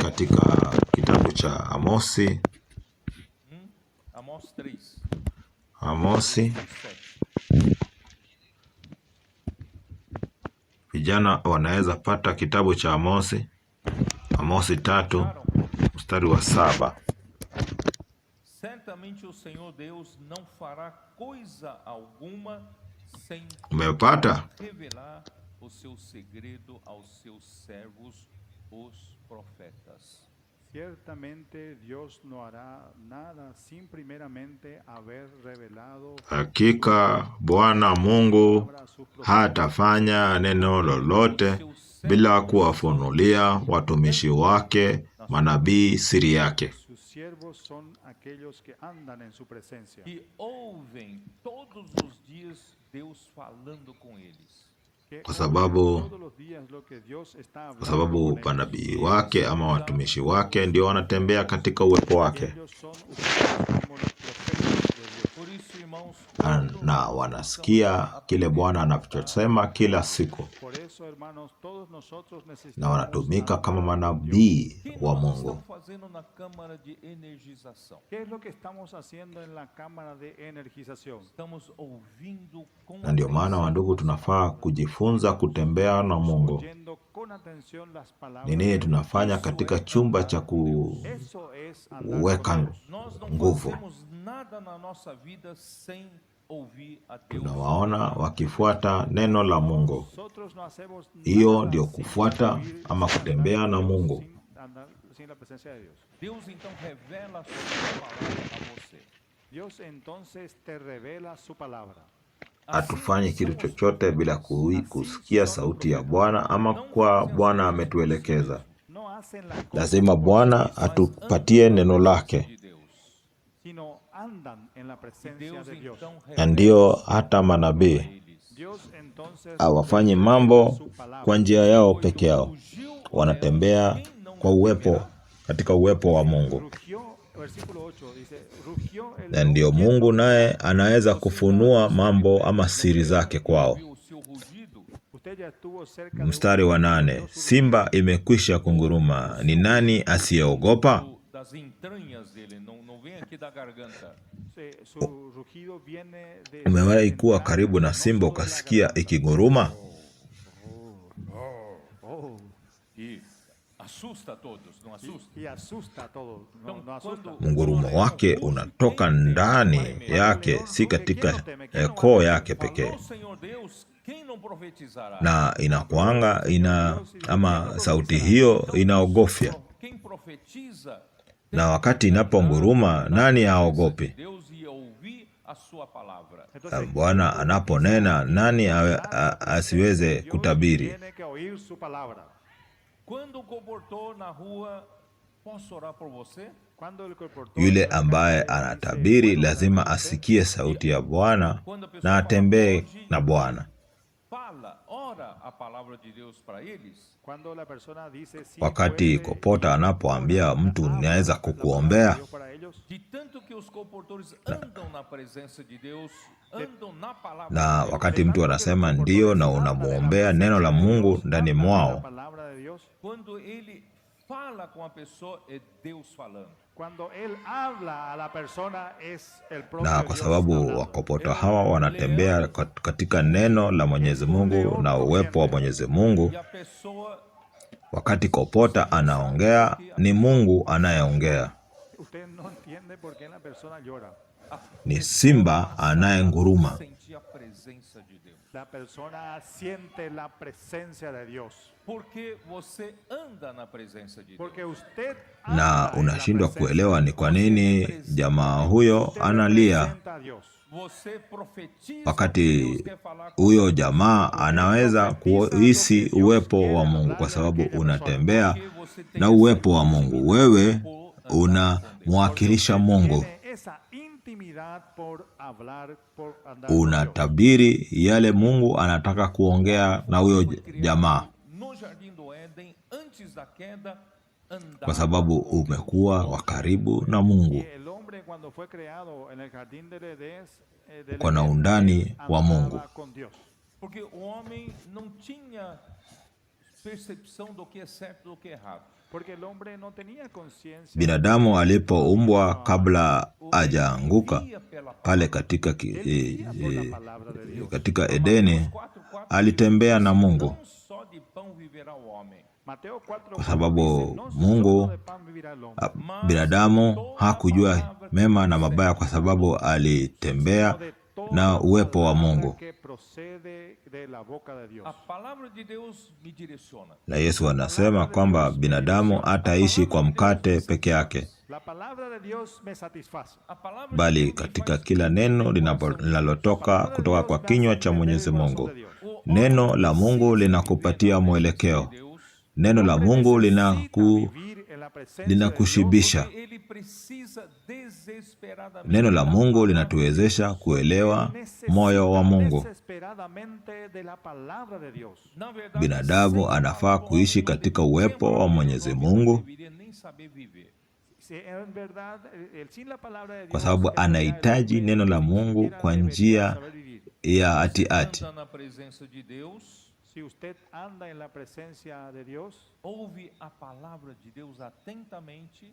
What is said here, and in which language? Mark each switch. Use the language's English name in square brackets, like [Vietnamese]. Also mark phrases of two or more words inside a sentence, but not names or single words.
[Swahili] Katika kitabu cha Amosi, Amós 3, Amosi, 7. vijana wanaweza pata kitabu cha Amosi, Amosi 3 mstari wa 7. [Portuguese] Certamente o Senhor Deus não fará coisa alguma sem [Swahili] Umepata? [Portuguese] revelar o seu segredo aos seus servos, os profetas. [Spanish] Ciertamente Dios no hará nada sin primeramente haber revelado [Swahili] Hakika Bwana Mungu [Spanish] para sus profetas. [Swahili] hatafanya neno lolote bila kuwafunulia watumishi wake manabii siri yake, [Spanish] Sus siervos son aquellos que andan en su presencia, [Portuguese] Que ouvem todos os dias Deus falando com eles. [Spanish] que [Swahili] kwa sababu [Spanish] oyen todos los días lo que Dios está hablando [Swahili] kwa sababu [Spanish] con ellos. [Swahili] manabii wake ama watumishi wake ndio wanatembea katika uwepo wake, [Spanish] Ellos son usados como los profetas de Dios. [Portuguese] Por isso, irmãos, [Swahili] na wanasikia kile Bwana anachosema kila siku, [Spanish] Por eso, hermanos, todos nosotros [Swahili] na [Spanish] necesitamos [Swahili] wanatumika [Spanish] hablar [Swahili] kama [Spanish] con [Swahili] manabii [Portuguese] o que [Swahili] wa [Portuguese] nós [Swahili] Mungu. [Portuguese] estamos fazendo na Câmara de Energização? [Spanish] ¿Qué es lo que estamos haciendo en la cámara de energización? [Portuguese] Estamos ouvindo com [Swahili] Na ndio maana wandugu, tunafaa kujifunza kutembea na Mungu. [Spanish] Oyendo con atención las palabras [Swahili] Ni [Spanish] de [Swahili] nini [Spanish] Dios. [Swahili] tunafanya katika chumba cha [Spanish] Eso es andar [Swahili] kuweka [Spanish] con Dios. [Portuguese] Nós não [Swahili] nguvu. [Portuguese] fazemos nada na nossa vida sem ouvir a Deus. [Swahili] Tunawaona wakifuata neno la Mungu. [Spanish] Nosotros no hacemos [Swahili] Hiyo [Spanish] nada [Swahili] ndio [Spanish] sin [Swahili] kufuata [Spanish] oír, [Swahili] ama [Spanish] sin [Swahili] kutembea [Spanish] andar [Swahili] na [Spanish] con Dios, [Swahili] Mungu. [Spanish] sin andar sin la presencia de Dios. [Portuguese] Deus então revela a sua palavra a você. [Spanish] Dios entonces te revela su palabra. [Swahili] Hatufanyi kitu chochote bila kusikia sauti ya Bwana ama kwa Bwana ametuelekeza. [Spanish] No hacen las cosas [Swahili] Lazima Bwana atupatie neno lake, [Portuguese] de Deus. [Spanish] sino andan en la presencia [Portuguese] Deus [Spanish] de Dios. [Portuguese] então [Swahili] na [Portuguese] revela [Swahili] ndiyo hata manabii [Portuguese] eles. [Spanish] Dios entonces [Swahili] hawafanyi [Spanish] revela [Swahili] mambo [Spanish] su palabra. [Swahili] kwa njia yao peke yao, [Portuguese] Fugiu [Swahili] wanatembea kwa uwepo, katika uwepo wa Mungu. [Spanish] Rugió, versículo 8 dice, rugió el [Swahili] Na ndiyo [Spanish] león [Swahili] Mungu naye anaweza kufunua mambo ama siri zake kwao. [Portuguese] o seu rugido. [Spanish] Usted ya estuvo cerca de [Swahili] Mstari wa 8, simba imekwisha kunguruma, ni nani asiyeogopa? [Portuguese] Da das entranhas dele, não vem aqui da garganta. [Spanish] Su rugido viene de [Swahili] Umewahi kuwa [Spanish] entrañas, [Swahili] karibu na [Spanish] no [Swahili] simba [Spanish] solo de la [Swahili] ukasikia [Spanish] garganta. [Swahili] ikiguruma? Oh, [Portuguese] E assusta a todos, não assusta? [Spanish] y asusta a todos, [Portuguese] Então, [Spanish] no asusta. [Portuguese] quando [Swahili] Mngurumo [Portuguese] o leão [Swahili] wake [Portuguese] ruge, [Swahili] unatoka [Portuguese] quem tem [Swahili] ndani [Portuguese] medo? [Swahili] yake, si katika koo yake pekee, [Portuguese] Falou o Senhor Deus, quem não profetizará? [Swahili] na inakuanga ama sauti hiyo inaogofya, [Portuguese] Quem profetiza [Swahili] na wakati inaponguruma, nani aogopi? [Portuguese] Deus ia ouvir a sua palavra. [Swahili] Na Bwana anaponena, nani asiweze kutabiri? [Spanish] Tiene que oír su palabra. [Portuguese] Quando o comportou na rua, posso orar por você? [Spanish] Cuando el colportor [Swahili] Yule [Spanish] en la [Swahili] ambaye [Spanish] calle dice, [Swahili] anatabiri [Spanish] "Puedo [Swahili] lazima [Spanish] orar por usted?" [Swahili] asikie sauti ya Bwana na atembee na Bwana. [Portuguese] Fala, ora a palavra de Deus para eles. [Spanish] Cuando la persona dice, "Sí, [Swahili] Wakati [Spanish] puede", [Swahili] kopota anapoambia mtu naweza kukuombea, [Spanish] Dios para ellos, [Portuguese] De tanto que os comportores andam na presença de Deus, andam na palavra [Swahili] na [Portuguese] de Deus. [Swahili] wakati mtu anasema ndio na unamuombea neno la Mungu ndani [Spanish] la [Swahili] mwao, [Spanish] palabra de Dios, [Portuguese] Quando ele fala com a pessoa, é Deus falando. [Spanish] cuando él habla a la persona es el propio [Swahili] na kwa [Spanish] Dios [Swahili] sababu [Spanish] hablando. [Swahili] wakopota hawa wanatembea katika neno la Mwenyezi Mungu na uwepo wa Mwenyezi Mungu, [Portuguese] E a pessoa, [Swahili] wakati kopota anaongea, ni Mungu anayeongea, [Spanish] Usted no entiende por qué la persona llora. [Swahili] ni simba anayenguruma. [Portuguese] sentir a presença de Deus. [Spanish] La persona siente la presencia de Dios. [Portuguese] Porque você anda na presença de Deus. [Spanish] Porque usted [Swahili] Na [Spanish] anda en la [Swahili] unashindwa [Spanish] presencia [Swahili] kuelewa [Spanish] de [Swahili] ni [Spanish] Dios. [Swahili] kwa nini jamaa huyo [Spanish] Usted [Swahili] analia, [Spanish] representa a Dios. [Portuguese] Você profetiza [Swahili] wakati [Portuguese] o que Deus quer falar com [Swahili] huyo jamaa anaweza kuhisi uwepo wa Mungu, kwa sababu unatembea [Portuguese] porque você tem [Swahili] na [Portuguese] essa [Swahili] uwepo wa Mungu. Wewe [Portuguese] por andar com Deus. [Swahili] unamwakilisha Mungu, [Spanish] Tiene esa intimidad por hablar, por andar con Dios. [Swahili] unatabiri yale Mungu anataka kuongea na huyo jamaa, [Portuguese] No jardim do Éden, antes da queda, andava [Swahili] kwa sababu [Portuguese] com Deus. [Swahili] umekuwa wa karibu na Mungu. [Spanish] Y el hombre cuando fue creado en el jardín del Edén, [Swahili] Kwa na undani wa Mungu. [Spanish] andaba con Dios. [Portuguese] Porque o homem não tinha percepção do que é certo e do que é errado. [Spanish] Porque el hombre no tenía conciencia. [Swahili] Binadamu alipoumbwa, kabla hajaanguka [Portuguese] Via pela [Swahili] pale katika, [Spanish] Él vivía por la palabra de Dios. [Swahili] katika Edeni, 4:4 alitembea na Mungu, [Portuguese] não só de pão viverá o homem, [Spanish] Mateo 4, [Swahili] kwa sababu [Spanish] dice, "No [Swahili] Mungu [Spanish] solo de pan vivirá el hombre, [Swahili] binadamu hakujua mema na mabaya, kwa sababu alitembea [Spanish] sino de toda [Swahili] na uwepo wa [Spanish] palabra [Swahili] Mungu. [Spanish] que procede de la boca de Dios." [Portuguese] a palavra de Deus me direciona. [Swahili] Na Yesu anasema kwamba binadamu hataishi kwa mkate peke yake, [Spanish] La palabra de Dios me satisface. [Portuguese] A palavra de [Swahili] bali [Portuguese] Deus me [Swahili] katika [Portuguese] faz [Swahili] kila neno linalotoka kutoka kwa kinywa cha Mwenyezi Mungu. Neno la Mungu linakupatia mwelekeo. [Portuguese] Deus, [Swahili] Neno la Mungu [Spanish] Vivir en la presencia de [Swahili] linakushibisha. [Portuguese] porque ele precisa desesperadamente [Swahili] Neno la Mungu linatuwezesha kuelewa [Spanish] Necesita [Swahili] moyo wa Mungu. [Spanish] desesperadamente de la palabra de Dios. [Portuguese] Na verdade, [Swahili] Binadamu [Portuguese] sem [Swahili] anafaa [Portuguese] amor, [Swahili] kuishi katika uwepo wa Mwenyezi Mungu, [Portuguese] deveria nem saber viver. [Spanish] Si en verdad, sin la palabra de Dios, [Swahili] kwa sababu [Spanish] en verdad, [Swahili] anahitaji neno la Mungu [Spanish] siquiera [Swahili] kwa [Spanish] debería [Swahili] njia [Spanish] saber vivir. [Swahili] ya ati-ati. [Portuguese] Anda na presença de Deus, [Spanish] Si usted anda en la presencia de Dios, [Portuguese] ouve a palavra de Deus atentamente,